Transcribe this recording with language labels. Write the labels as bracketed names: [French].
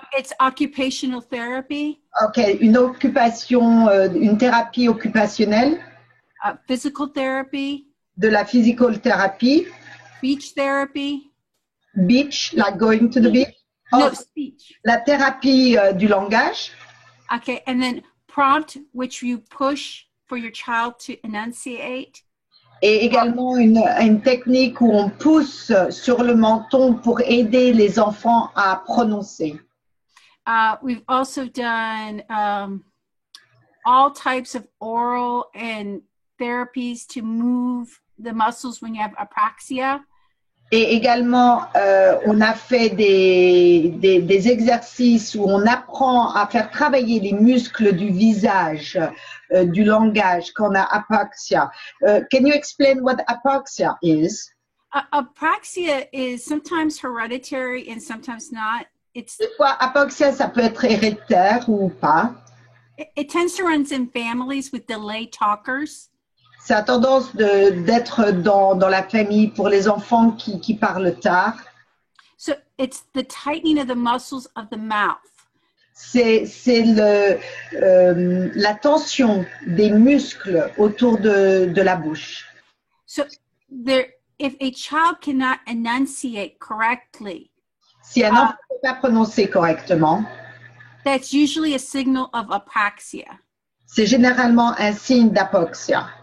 [English] It's occupational therapy. [French] Okay, une thérapie occupationnelle. [English] Physical therapy. [French] De la [English] physical therapy. Speech therapy. Beach, like going to the beach. No, speech. [French] La thérapie du langage. [English] Okay, and then prompt, which you push for your child to enunciate. [French] Et également une technique où on pousse sur le menton pour aider les enfants à prononcer. [English] We've also done all types of oral and therapies to move the muscles when you have apraxia. [French] Et également, on a fait des exercices où on apprend à faire travailler les muscles du visage, du langage quand on a apraxia. [English] Can you explain what apraxia is? Apraxia is sometimes hereditary and sometimes not. [French] Des fois, apraxia, ça peut être héréditaire ou pas. [English] It tends to run in families with delayed talkers. [French] Ça a tendance d'être dans la famille pour les enfants qui parlent tard. [English] So it's the tightening of the muscles of the mouth. [French] C'est la tension des muscles autour de la bouche. [English] So if a child cannot enunciate correctly, [French] si un enfant ne peut pas prononcer correctement, [English] that's usually a signal of apraxia. [French] C'est généralement un signe d'apoxie.